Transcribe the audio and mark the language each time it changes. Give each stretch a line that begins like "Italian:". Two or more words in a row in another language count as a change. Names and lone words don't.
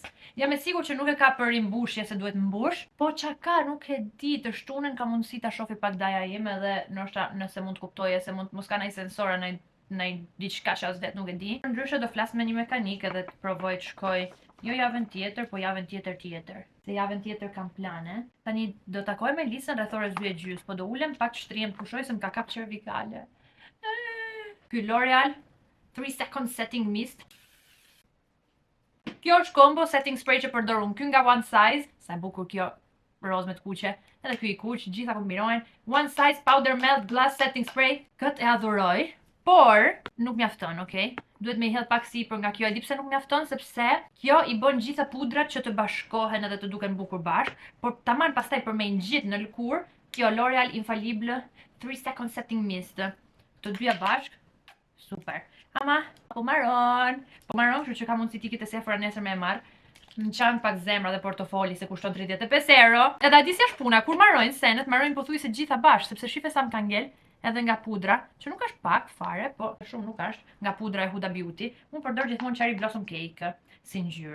Albanian: Jam e sigurt që nuk e ka për rimbushje se duhet mbush, po çka ka nuk e di, të shtunën ka mundësi ta shofi pak daja im edhe ndoshta nëse mund të kuptoje se mos ka ndaj sensore në diçka që as vet nuk e di. Ndryshe do flas me një mekanik edhe të provoj të shkoj jo javën tjetër, po javën tjetër. Se javën tjetër kam plane. Tani do takoj me Lisën rreth orës 2:30, po do ulem pak të shtrihem të pushoj se më ka kap cervikale. Ky L'Oreal 3 second setting mist. Kjo është
English: combo setting spray
Albanian: që përdor unë. Ky nga One Size, sa e bukur kjo roz me të kuqe. Edhe ky i kuq, gjitha kombinohen. One Size Powder Melt Glass Setting Spray. Këtë e adhuroj, por nuk mjafton, okay? Duhet me i hedh pak sipër nga kjo, e di pse nuk mjafton, sepse kjo i bën gjitha pudrat që të bashkohen edhe të duken bukur bashk, por tamam pastaj për me ngjit në lëkurë, kjo L'Oreal Infallible 3 second setting mist. Këto dyja bashk, super. Ama, po marron, kështu që ka mundësi tikit e sefra nesër me e marr. Në çan pak zemra dhe portofoli se kushton 35 euro. Edhe a di si është puna, kur marrojnë senet, marrojnë pothuajse gjitha bashk, sepse shife sa më ka ngel. Edhe nga pudra, që nuk është pak fare, po shumë nuk është, nga pudra e Huda Beauty, unë përdor gjithmonë Cherry Blossom Cake, si ngjyrë.